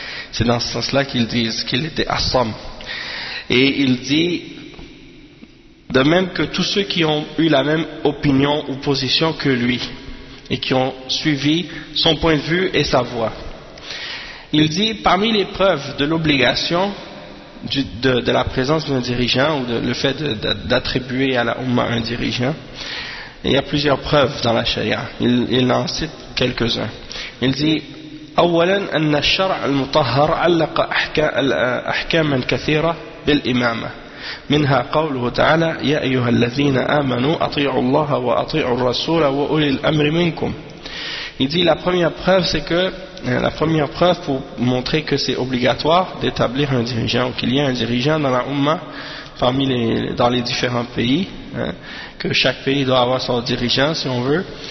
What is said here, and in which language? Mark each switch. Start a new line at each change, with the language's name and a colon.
French: C'est dans ce sens-là qu'ils disent qu'il était Assam. Et il dit, de même que tous ceux qui ont eu la même opinion ou position que lui, et qui ont suivi son point de vue et sa voix. Il dit, parmi les preuves de l'obligation de la présence d'un dirigeant, ou le fait d'attribuer à la Umma un dirigeant, il y a plusieurs preuves dans la charia. Il en cite quelques-uns. Il dit,
Arabic: أولا أن الشرع المطهر علق أحكاما كثيرة بالإمامة, منها قوله تعالى يا أيها الذين آمنوا أطيعوا الله وأطيعوا الرسول وأولي الأمر منكم.
French: Il dit la première preuve, c'est que la première preuve pour montrer que c'est obligatoire d'établir un dirigeant ou qu'il y ait un dirigeant dans la Umma parmi dans les différents pays, que chaque pays doit avoir son dirigeant si on veut.